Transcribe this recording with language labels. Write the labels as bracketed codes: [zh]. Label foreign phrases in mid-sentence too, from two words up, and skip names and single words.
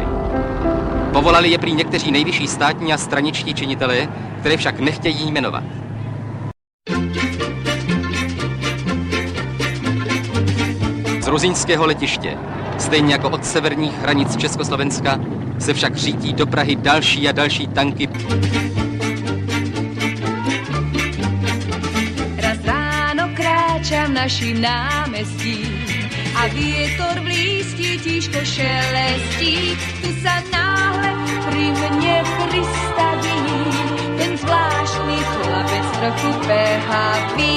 [cs] Povolali je prý někteří nejvyšší státní a straničtí činitelé, které však nechtějí jmenovat. Z rozínského letiště, stejně jako od severních hranic Československa, se však řítí do Prahy další a další tanky. [sk] Raz ráno kráčam naším námestím a vietor blízky tížko šelestí. Tu sa náhle pri mne pristaví ten zvláštny chlapec trochu behavý.